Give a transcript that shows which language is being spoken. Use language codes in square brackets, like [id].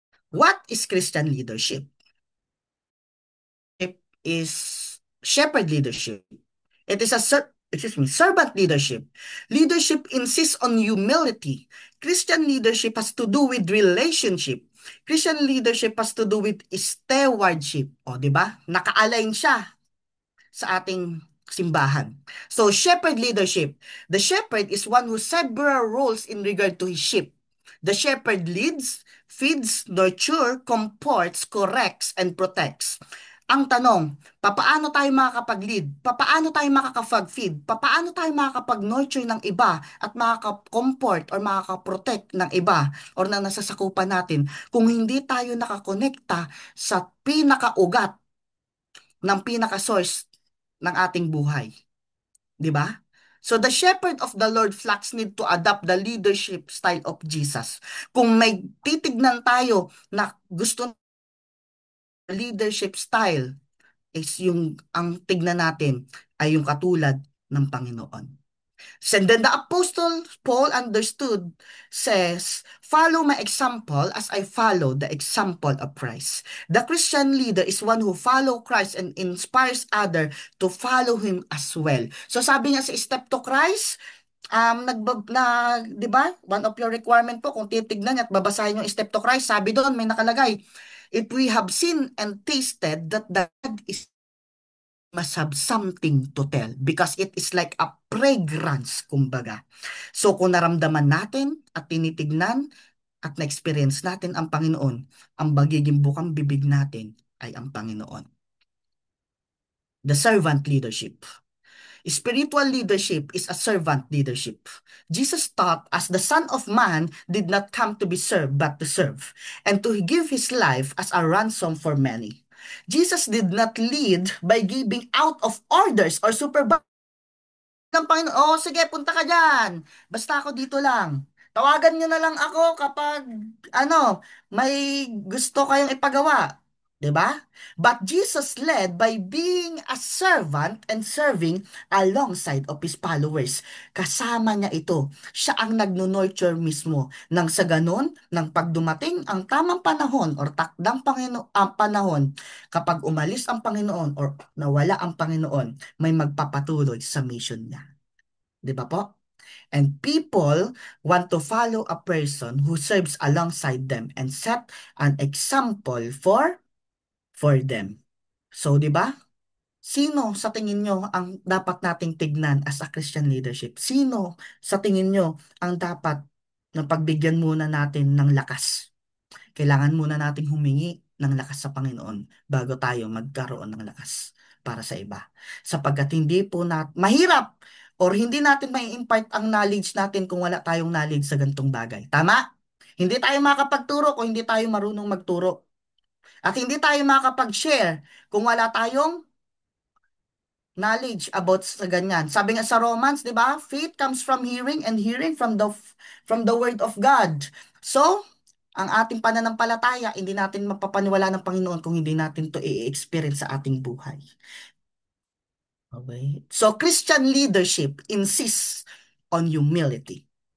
[en] What is Christian leadership? It is shepherd leadership. It is servant leadership. Leadership insists on humility. Christian leadership has to do with relationship. Christian leadership has to do with stewardship. [tl] O, di ba? Naka-align siya sa ating simbahan. [en] So, shepherd leadership. The shepherd is one who several roles in regard to his sheep. The shepherd leads, feeds, nurture, comforts, corrects, and protects. [tl] Ang tanong, papaano tayo makakapag-lead? Papaano tayo makakapag-feed? Papaano tayo makakapag-nurture ng iba at makaka-comfort or makaka-protect ng iba or na nasasakupan natin kung hindi tayo nakakonekta sa pinakaugat ng pinaka-source ng ating buhay? 'Di ba? [en] So the shepherd of the Lord flocks need to adopt the leadership style of Jesus. [tl] Kung may titignan tayo na gusto leadership style is yung ang tignan natin ay yung katulad ng Panginoon. [en] And then the Apostle Paul understood, says, follow my example as I follow the example of Christ. The Christian leader is one who follow Christ and inspires other to follow him as well. [tl] So sabi niya sa Step to Christ, na, 'di ba? [en] One of your requirement [tl] po kung titignan niyo at babasahin yung Step to Christ, sabi doon may nakalagay, [en] if we have seen and tasted that God is must have something to tell because it is like a fragrance, [tl] kumbaga. So kung naramdaman natin at tinitignan at na-experience natin ang Panginoon, ang magiging bukang bibig natin ay ang Panginoon. [en] The servant leadership. Spiritual leadership is a servant leadership. Jesus taught as the Son of Man did not come to be served but to serve, and to give his life as a ransom for many. Jesus did not lead by giving out of orders or supervision [tl] ng Panginoon, oh, sige, punta ka dyan. Basta ako dito lang. Tawagan nyo na lang ako kapag, ano, may gusto kayong ipagawa. 'Di ba? [en] But Jesus led by being a servant and serving alongside of his followers. [tl] Kasama niya ito. Siya ang nagno-nurture mismo. Nang sa ganun, nang pagdumating ang tamang panahon or takdang ang panahon, kapag umalis ang Panginoon or nawala ang Panginoon, may magpapatuloy sa mission niya. Di ba po? [en] And people want to follow a person who serves alongside them and set an example for them. [tl] So, di ba? Sino sa tingin nyo ang dapat nating tignan [en] as a Christian leadership? [tl] Sino sa tingin nyo ang dapat na pagbigyan muna natin ng lakas? Kailangan muna nating humingi ng lakas sa Panginoon bago tayo magkaroon ng lakas para sa iba. Sapagkat hindi po mahirap or hindi natin may impart ang knowledge natin kung wala tayong knowledge sa gantong bagay. Tama? Hindi tayo makakapagturo kung hindi tayo marunong magturo. At hindi tayo makakapag-share kung wala tayong knowledge about sa ganyan. Sabi nga sa Romans, 'di ba? [en] Faith comes from hearing and hearing from the word of God. [tl] So, ang ating pananampalataya, hindi natin mapapaniwala ng Panginoon kung hindi natin to i-experience sa ating buhay. Okay? [en] So, Christian leadership insists on humility.